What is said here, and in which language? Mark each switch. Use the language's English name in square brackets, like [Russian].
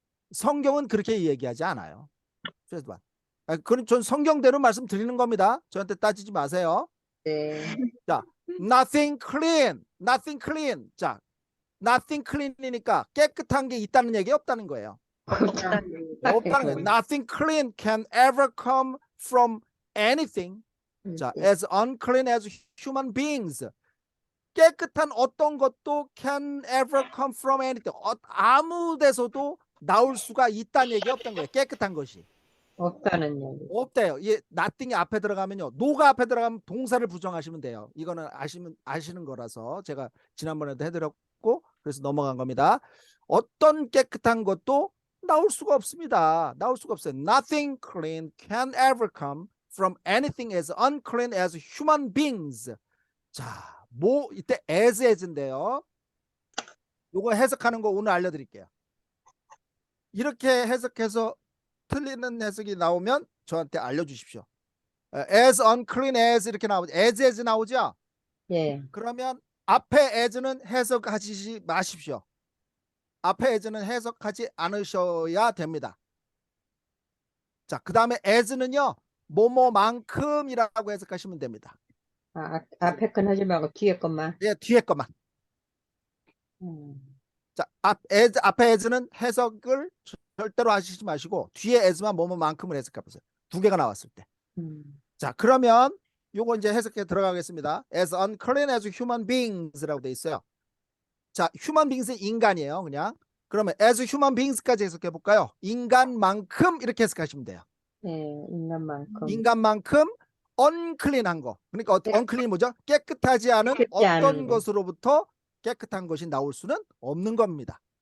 [Korean] 성경은 그렇게 얘기하지 않아요. 그건 전 성경대로 말씀드리는 겁니다. 저한테 따지지 마세요. 네. [English] 자, nothing clean, nothing clean. [Korean] 자, nothing clean이니까 깨끗한 게 있다는 얘기 없다는 거예요. 없다는 거예요. [English] Nothing clean can ever come from anything. 자, as unclean as human beings. 깨끗한 어떤 것도 can ever come from anything. [Korean] 아무 데서도 나올 수가 있다는 얘기 없다는 거예요. 깨끗한 것이. 없다는 얘기. 없대요. 이게 nothing이 앞에 들어가면요. no가 앞에 들어가면 동사를 부정하시면 돼요. 이거는 아시는 거라서 제가 지난번에도 해드렸고 그래서 넘어간 겁니다. 어떤 깨끗한 것도 나올 수가 없습니다. 나올 수가 없어요. [English] Nothing clean can ever come from anything as unclean as human beings. [Korean] 자, 이때 as인데요. 요거 해석하는 거 오늘 알려드릴게요. 이렇게 해석해서 틀리는 해석이 나오면 저한테 알려주십시오. [English] as unclean as 이렇게 나오죠. [Korean] as 나오죠. 예. 그러면 앞에 as는 해석하지 마십시오. 앞에 as는 해석하지 않으셔야 됩니다. 자, 그 다음에 as는요. 뭐뭐만큼이라고 해석하시면 됩니다. 앞에 건 하지 말고 뒤에 것만. 예, 뒤에 것만. 자, 앞에 as는 해석을 절대로 하시지 마시고 뒤에 as만 뭐뭐만큼을 해석해 보세요. 두 개가 나왔을 때. 자, 그러면 요거 이제 해석해 들어가겠습니다. [English] as unclean as human beings라고 돼 있어요. [Korean] 자, human beings은 인간이에요. 그냥. 그러면 as human beings 까지 해석해 볼까요? 인간만큼 이렇게 해석하시면 돼요. 예, 인간만큼. 인간만큼 unclean한 거. 그러니까 unclean 뭐죠? 깨끗하지 않은 깨끗지 않은 어떤 거. 것으로부터 깨끗한 것이 나올 수는 없는 겁니다.